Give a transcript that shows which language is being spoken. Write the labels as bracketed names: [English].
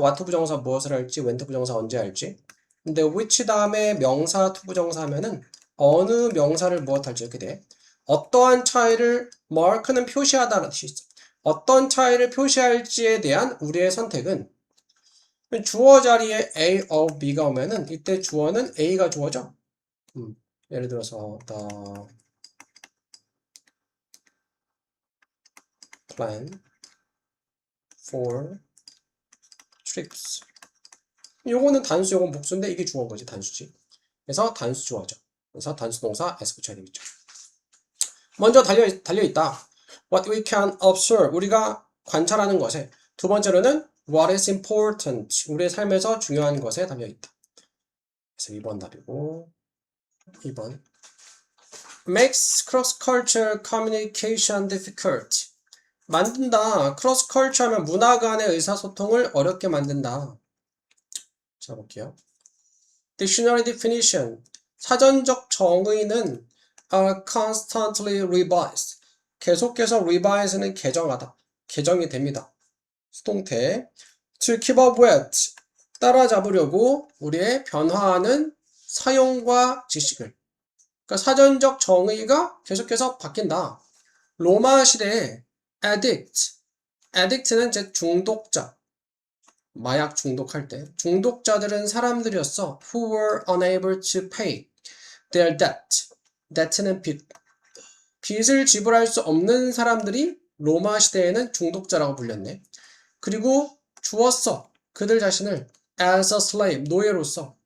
[Korean] what 투부정사 무엇을 할지, when 투부정사 언제 할지. 근데 which 다음에 명사 투부정사 하면은 어느 명사를 무엇 할지 이렇게 돼. 어떠한 차이를 mark는 표시하다는 뜻이 있어. 어떤 차이를 표시할지에 대한 우리의 선택은 주어 자리에 A of B가 오면은 이때 주어는 A가 주어죠. 예를 들어서 [English] the plan for trips. [Korean] 요거는 단수, 요건 복수인데 이게 주어인 거지, 단수지. 그래서 단수 주어죠. 그래서 단수 동사 s 붙여야 되겠죠. 먼저 달려있다. [English] What we can observe. [Korean] 우리가 관찰하는 것에. 두 번째로는 [English] What is important. [Korean] 우리의 삶에서 중요한 것에 달려있다. 그래서 2번 답이고 2번 [English] Makes cross-cultural communication difficult. [Korean] 만든다. cross-culture 하면 문화 간의 의사소통을 어렵게 만든다. 자, 볼게요. [English] Dictionary definition. [Korean] 사전적 정의는 [English] are constantly revised. [Korean] 계속해서 revise는 개정하다. 개정이 됩니다. 수동태. [English] To keep up with. [Korean] 따라잡으려고 우리의 변화하는 사용과 지식을. 그러니까 사전적 정의가 계속해서 바뀐다. 로마 시대에 addict. addict는 이제 중독자. 마약 중독할 때 중독자들은 사람들이었어. [English] who were unable to pay their debt. [Korean] debt는 빚. 빚을 지불할 수 없는 사람들이 로마 시대에는 중독자라고 불렸네. 그리고 주었어. 그들 자신을 [English] as a slave, [Korean] 노예로서.